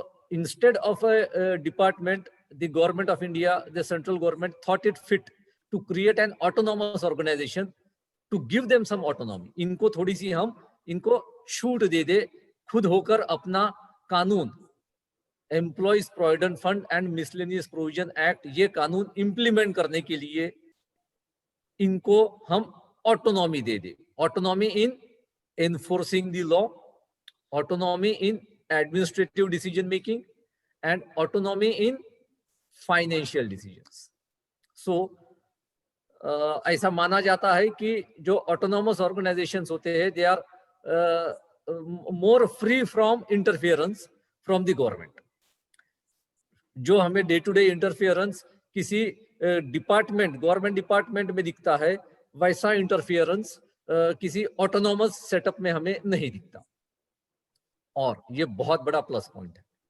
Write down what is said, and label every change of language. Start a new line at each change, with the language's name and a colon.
English: Instead of a department, the government of India, the central government thought it fit to create an autonomous organization to give them some autonomy.
Hindi: इनको थोड़ी सी हम इनको छूट दे दे, खुद होकर अपना कानून, employees provident fund and miscellaneous provision act, ये कानून इंप्लीमेंट करने के लिए इनको हम autonomy दे दे.
English: Autonomy in enforcing the law, autonomy in administrative decision making, and autonomy in financial decisions. So
Hindi: ऐसा माना जाता है कि जो
English: autonomous organizations
Hindi: होते हैं,
English: they are more free from interference from the government.
Hindi: जो हमें डे टू डे इंटरफियरेंस किसी डिपार्टमेंट, गवर्नमेंट डिपार्टमेंट में दिखता है, वैसा इंटरफियरेंस किसी ऑटोनॉमस सेटअप में हमें नहीं दिखता. और ये बहुत बड़ा प्लस पॉइंट है.